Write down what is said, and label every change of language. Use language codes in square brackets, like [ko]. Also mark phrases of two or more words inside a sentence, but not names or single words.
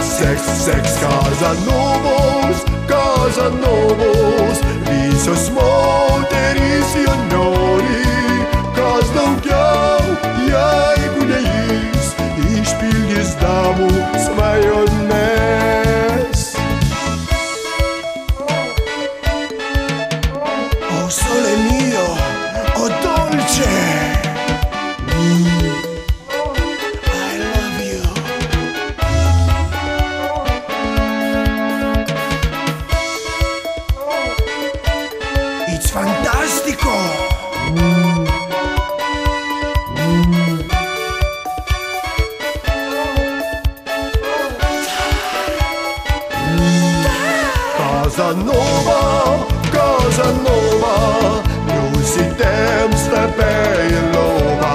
[lt] Seks, seks, Kazanovos, Kazanovos, visos moterys jo nori. Kas daugiau, jeigu ne jis, išpildys damų svajones. [it] O sole mio, o dolce, [en] I love you. It's fantastico. [lt] Kazanova, Kazanova, neusitemps tave į lovą.